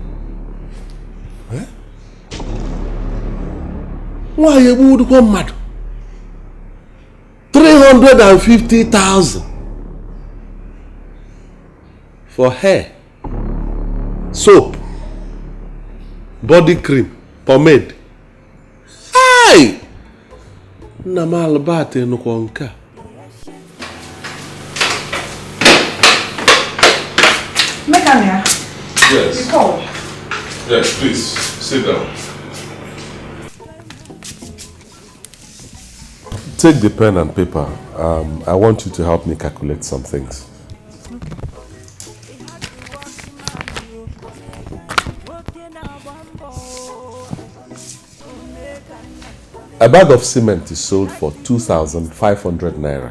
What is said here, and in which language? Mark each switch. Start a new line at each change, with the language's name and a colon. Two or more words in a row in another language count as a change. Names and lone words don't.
English: Why you would come mad? 350,000 for hair, soap, body cream, pomade. Hey! Namal bate no konka. Mekania. Yes. You call. Yes, please sit down. Take the pen and paper. I want you to help me calculate some things. A bag of cement is sold for 2,500 naira.